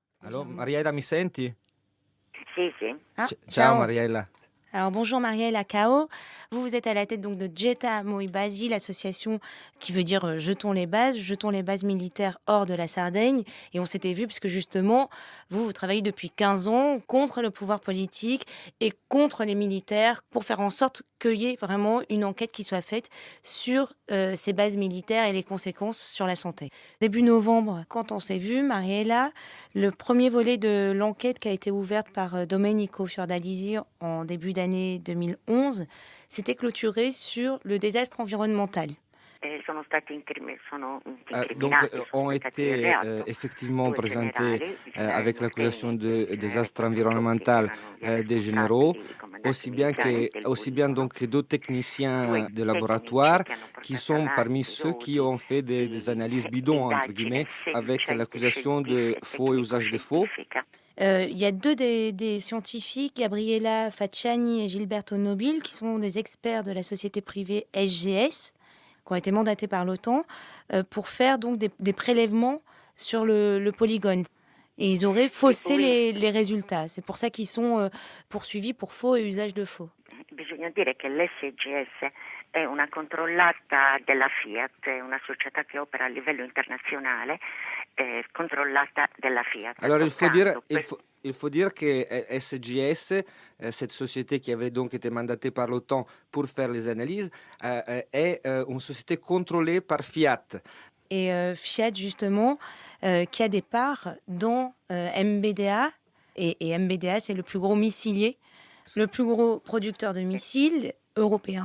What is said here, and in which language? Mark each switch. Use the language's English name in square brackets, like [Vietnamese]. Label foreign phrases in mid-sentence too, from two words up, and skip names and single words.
[French] Allô, [Italian] Mariella, mi senti? Sì, sì. Ah, Ciao Mariella. [French] Alors bonjour Marielle Cao, vous êtes à la tête donc de Geta Moi Basi, l'association qui veut dire jetons les bases militaires hors de la Sardaigne. Et on s'était vu puisque justement vous travaillez depuis 15 ans contre le pouvoir politique et contre les militaires pour faire en sorte qu'il y ait vraiment une enquête qui soit faite sur ces bases militaires et les conséquences sur la santé. Début novembre, quand on s'est vu, Mariella, le premier volet de l'enquête qui a été ouverte par Domenico Fiordalisi en début d'année 2011 s'était clôturé sur le désastre environnemental. [Italian] Sono stati sono [French] Donc, [Italian] incriminati, [French] ont [Italian] sono stati di [French] été [Italian] reato [French] effectivement [Italian] due [French] présentés [Italian] generali, [French] avec [Italian] generali [French] l'accusation [Italian] norvéghi [French] de [Italian] che [French] désastre [Italian] erano [French] environnemental [Italian] dei [French] des généraux, [Italian] responsabili, comandanti militari del [French] aussi bien [Italian] poligono. [French] donc que d'autres techniciens [Italian] Due [French] de [Italian] tecnici [French] laboratoire [Italian] che hanno [French] qui [Italian] portato [French] sont parmi [Italian] avanti [French] ceux qui [Italian] dodi [French] ont fait des [Italian] di [French] analyses bidons, entre [Italian] indagine [French] guillemets, avec [Italian] sedicente [French] l'accusation de faux et usage de faux. [Italian] tecnico-scientifica. [French] Il y a deux des scientifiques, Gabriela Facciani et Gilberto Nobile, qui sont des experts de la société privée SGS, qui ont été mandatés par l'OTAN pour faire donc des prélèvements sur le polygone. Et ils auraient faussé Oui. les résultats. C'est pour ça qu'ils sont poursuivis pour faux et usage de faux. [Italian] Bisogna dire che l'SGS è una controllata della Fiat, è una società che opera a livello internazionale, controllata della Fiat. [French] Alors [Italian] Soltanto [French] il faut dire que SGS, cette société qui avait donc été mandatée par l'OTAN pour faire les analyses, est une société contrôlée par Fiat. Et Fiat, justement, qui a des parts dans MBDA. Et MBDA, c'est le plus gros missilier, le plus gros producteur de missiles européen.